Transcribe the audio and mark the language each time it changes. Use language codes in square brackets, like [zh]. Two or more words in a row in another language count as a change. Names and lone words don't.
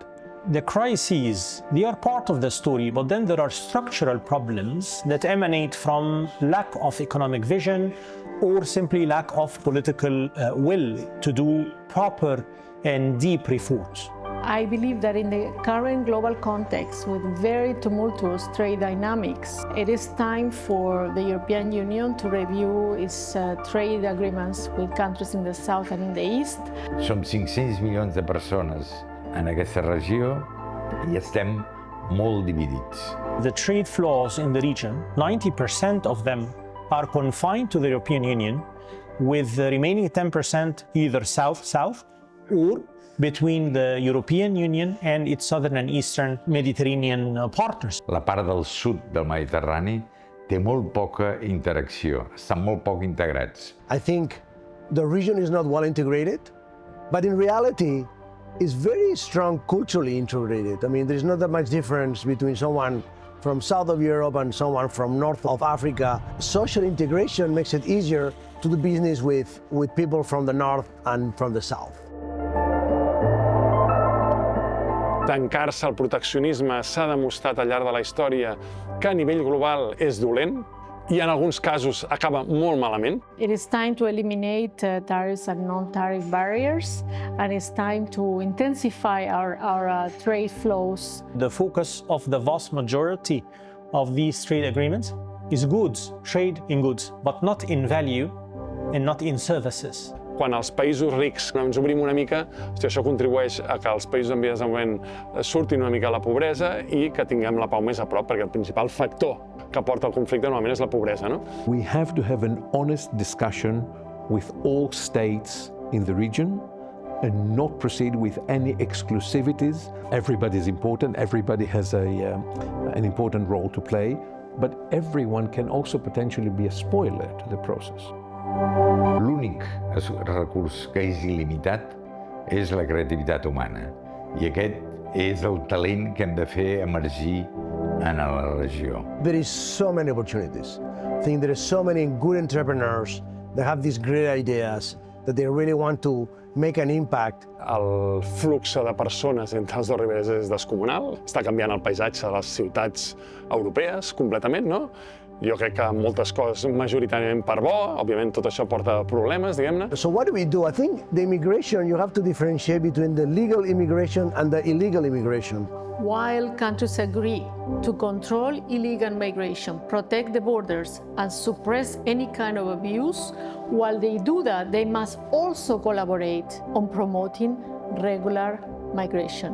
[en] The crises, they are part of the story, but then there are structural problems that emanate from lack of economic vision or simply lack of political will to do proper and deep reforms. I believe that in the current global context with very tumultuous trade dynamics, it is time for the European Union to review its trade agreements with countries in the south and in the east. [ca] Som 500 milions de persones en aquesta regió i estem molt dividits. [en] The trade flows in the region, 90% of them are confined to the European Union, with the remaining 10% either south-south or between the European Union and its southern and eastern Mediterranean partners. [ca] La part del sud del Mediterrani té molt poca interacció, estan molt poc integrats. [en] I think the region is not well integrated, but in reality, it's very strong culturally integrated. I mean, there's not that much difference between someone from south of Europe and someone from north of Africa. Social integration makes it easier to do business with people from the north and from the south. [ca] Tancar-se al proteccionisme s'ha demostrat al llarg de la història que a nivell global és dolent i en alguns casos acaba molt malament. [en] It is time to eliminate tariffs and non-tariff barriers, and it's time to intensify our trade flows. The focus of the vast majority of these trade agreements is goods, trade in goods, but not in value and not in services. [ca] Quan els països rics ens obrim una mica, això contribueix a que els països en via de desenvolupament surtin una mica de la pobresa i que tinguem la pau més a prop, perquè el principal factor que porta al conflicte normalment és la pobresa, no? [en] We have to have an honest discussion with all states in the region and not proceed with any exclusivities. Everybody is important, everybody has an important role to play, but everyone can also potentially be a spoiler to the process. [ca] L'únic recurs que és il·limitat és la creativitat humana. I aquest és el talent que hem de fer emergir en la regió. [en] There is so many opportunities. I think there are so many good entrepreneurs that have these great ideas that they really want to make an impact. [ca] El flux de persones entre els dos riberes és descomunal. Està canviant el paisatge de les ciutats europees completament, no? Jo crec que moltes coses majoritàriament per bo, òbviament tot això porta problemes, diguem-ne. [en] So what do we do? I think the immigration, you have to differentiate between the legal immigration and the illegal immigration. While countries agree to control illegal migration, protect the borders, and suppress any kind of abuse, while they do that, they must also collaborate on promoting regular migration.